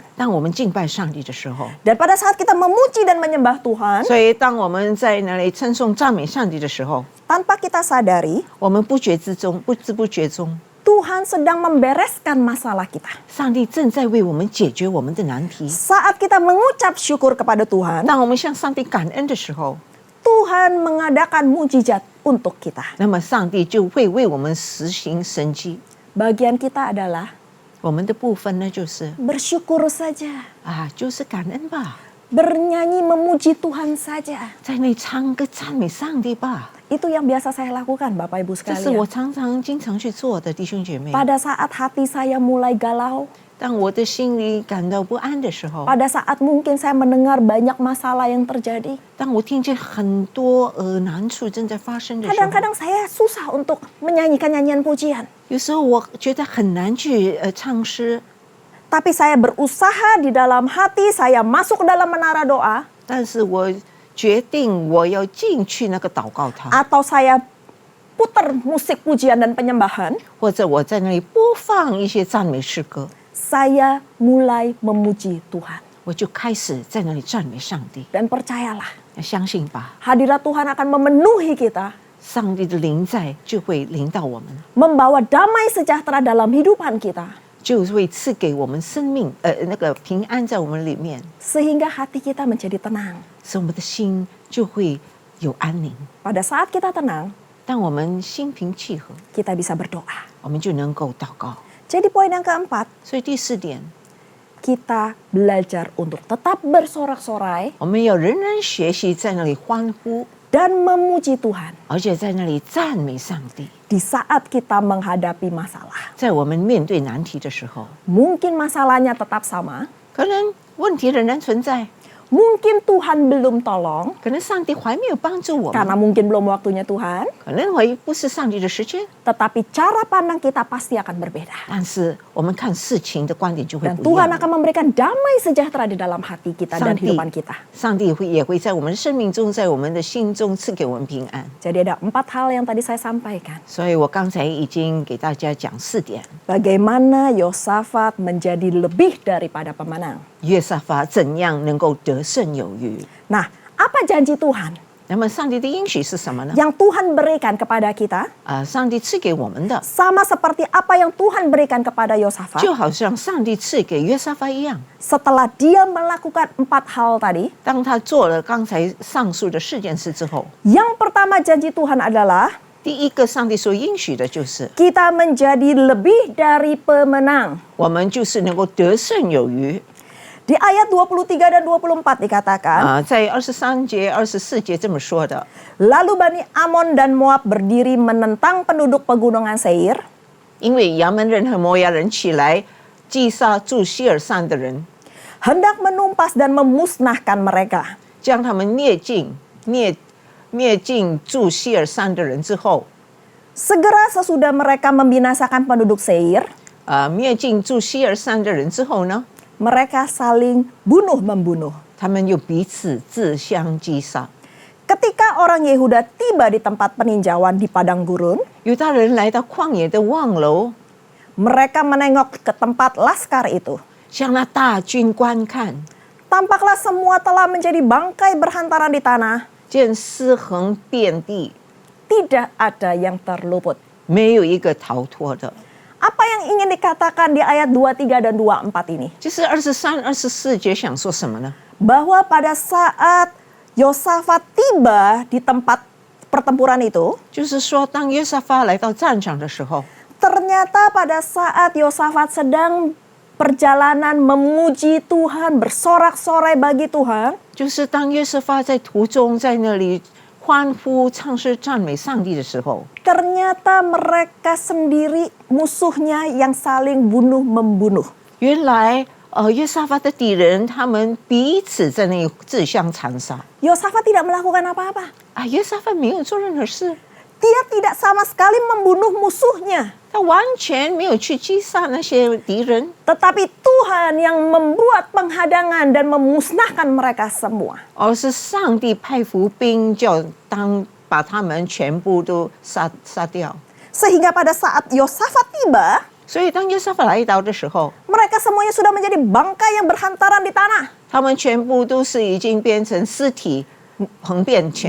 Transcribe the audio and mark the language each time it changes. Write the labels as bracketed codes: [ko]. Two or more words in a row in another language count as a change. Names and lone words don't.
[zh] 当我们敬拜上帝的时候， [id] Dan pada saat kita memuji dan menyembah Tuhan, [zh] 所以当我们在那里称颂赞美上帝的时候， [id] tanpa kita sadari, [zh] 我们不觉之中、不知不觉中， [id] Tuhan sedang membereskan masalah kita. [zh] 上帝正在为我们解决我们的难题。 [id] Saat kita mengucap syukur kepada Tuhan, [zh] 当我们向上帝感恩的时候， [id] Tuhan mengadakan mujizat untuk kita. [zh] 那么上帝就会为我们实行神迹。 [id] Bagian kita adalah [zh] 我们的部分呢，就是 [id] bersyukur saja, [zh] 就是感恩吧， [id] bernyanyi memuji Tuhan saja. [zh] 在那里唱歌赞美上帝吧。 [id] Itu yang biasa saya lakukan, Bapak Ibu [zh] 这是我 [id] sekalian. [zh] 经常去做的，弟兄姐妹。 [id] Pada saat hati saya mulai galau, [zh] 当我的心里感到不安的时候， [id] pada saat mungkin saya mendengar banyak masalah yang terjadi, [zh] 当我听见很多难处正在发生的时候， [id] kadang-kadang saya susah untuk menyanyikan nyanyian pujian. [zh] 有时候我觉得很难去唱诗， [id] Tapi saya berusaha di dalam hati, saya masuk ke dalam menara doa, [zh] 但是我决定我要进去那个祷告堂， [id] atau saya putar musik pujian dan penyembahan, [zh] 或者我在那里播放一些赞美诗歌， [id] saya mulai memuji Tuhan. [zh] 我就开始在那里赞美上帝。 [id] Dan percayalah, [zh] 相信吧， [id] hadirat Tuhan akan memenuhi kita, [zh] 上帝的临在就会临到我们， [id] membawa damai sejahtera dalam hidupan kita, [zh] 就会赐给我们生命那个平安在我们里面， [id] sehingga hati kita menjadi tenang. [zh] 使我们的心就会有安宁。 [id] Pada saat kita tenang, [zh] 当我们心平气和， [id] kita bisa berdoa. [zh] 我们就能够祷告。 [id] Jadi poin yang keempat, [zh] 所以第四点， [id] kita belajar untuk tetap bersorak-sorai [zh] 我们要仍然学习在那里欢呼， [id] dan memuji Tuhan [zh] 而且在那里赞美上帝。 [id] di saat kita menghadapi masalah. [zh] 在我们面对难题的时候， [id] Mungkin masalahnya tetap sama, [zh] 可能问题仍然存在， [id] mungkin Tuhan belum tolong, [zh] 可能上帝还没有帮助我 [id] karena [zh] 们， [id] mungkin belum waktunya Tuhan, [zh] 可能还不是上帝的时间。 [id] tetapi cara pandang kita pasti akan berbeda. [zh] 但是我们看事情的观点就会 [id] Dan [zh] 不一 [id] Tuhan [zh] 样。 [id] akan memberikan damai sejahtera di dalam hati kita dan Sangti. kehidupan kita. [zh] 上帝也会在我们的生命中，在我们的心中赐给我们平安。 [id] Jadi ada 4 hal yang tadi saya sampaikan. [zh] 所以我刚才已经给大家讲4点， [id] Bagaimana Yosafat menjadi lebih daripada pemenang. [zh] 约沙法怎样能够得胜有余。 [id] Nah, apa janji Tuhan [zh] 那么上帝的应许是什么呢？ [id] yang Tuhan berikan kepada kita? [zh] 上帝赐给我们的， [id] Sama seperti apa yang Tuhan berikan kepada Yosafat. [zh] 就好像上帝赐给约沙法一样。 [id] Setelah dia melakukan 4 hal tadi, [zh] 当他做了刚才上述的4件事之后， [id] yang pertama janji Tuhan adalah [zh] 第一个，上帝所应许的就是 [id] kita menjadi lebih dari pemenang. [zh] 我们就是能够得胜有余。 [id] Di ayat 23 dan 24 dikatakan, [zh] 在23节、24节这么说的。 [id] lalu Bani Amon dan Moab berdiri menentang penduduk pegunungan Seir, [zh] 因为亚门人和摩押人起来击杀住希尔山的人， [id] hendak menumpas dan memusnahkan mereka. [zh] 将他们灭尽住希尔山的人之后， [id] Segera sesudah mereka membinasakan penduduk Seir, [zh] 灭尽住希尔山的人之后呢， [id] mereka saling bunuh-membunuh. [zh] 他们又彼此自相击杀。 [id] Ketika orang Yehuda tiba di tempat peninjauan di padang gurun, [zh] 犹大人来到旷野的望楼， [id] mereka menengok ke tempat laskar itu. [zh] 向那大军观看， [id] Tampaklah semua telah menjadi bangkai berhantaran di tanah. [zh] 见尸横遍地， [id] Tidak ada yang terluput. [zh] 没有一个逃脱的。 [id] Apa yang ingin dikatakan di ayat 23 dan 24 ini? [zh] 就是23、24节想说什么呢？ [id] Bahwa pada saat Yosafat tiba di tempat pertempuran itu, [zh] 就是说，当约沙法来到战场的时候， [id] ternyata pada saat Yosafat sedang perjalanan memuji Tuhan, bersorak-sorai bagi Tuhan, [zh] 就是当约沙法在途中在那里欢呼、唱诗、赞美上帝的时候， [id] ternyata mereka sendiri musuhnya yang saling bunuh-membunuh. [zh] 原来约沙法的敌人他们彼此在那里自相残杀。 [id] Yosafat tidak melakukan apa-apa. [zh] 约沙法没有做任何事， [id] Dia tidak sama sekali membunuh musuhnya. [zh] 他完全没有去击杀那些敌人， [id] Tetapi Tuhan yang membuat penghadangan dan memusnahkan mereka semua. [zh] 而是上帝派伏兵，把他们全部都杀掉。 [id] Sehingga pada saat Yosafat tiba, [zh] 所以当约沙法来到的时候， [id] mereka semuanya sudah menjadi bangkai yang berhantaran di tanah. [zh] 他们全部都是已经变成尸体，横遍全